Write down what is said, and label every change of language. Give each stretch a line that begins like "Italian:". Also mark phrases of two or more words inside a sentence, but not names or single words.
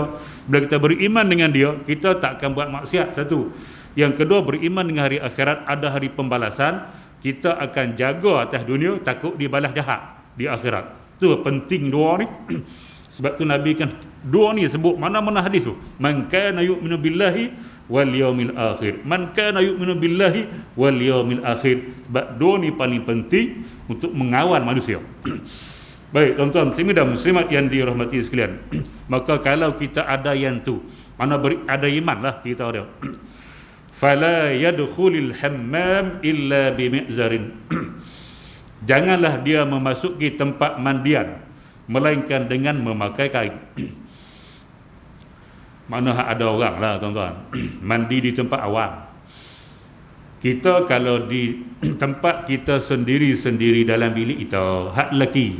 Malay: Bila kita beriman dengan dia, kita tak akan buat maksiat. Satu. Yang kedua, beriman dengan hari akhirat, ada hari pembalasan. Kita akan jaga atas dunia, takut dibalas jahat di akhirat. Tu penting dua ni. Sebab tu Nabi kan dua ni sebut mana-mana hadis tu.
Arabic: من كان يؤمن بالله واليوم الآخر. من كان يؤمن بالله واليوم الآخر.
Malay: Sebab dua ni paling penting untuk mengawal manusia. Baik, tuan-tuan muslimin dan muslimat yang dirahmati sekalian. Maka kalau kita ada yang tu, mana ada iman lah kita ada.
Arabic: فلا يدخل الحمام إلا بمئزر.
Malay: Janganlah dia memasuki tempat mandian melainkan dengan memakai kain. Mana ada orang lah tuan-tuan mandi di tempat awam. Kita kalau di tempat kita sendiri-sendiri dalam bilik kita, hak lelaki.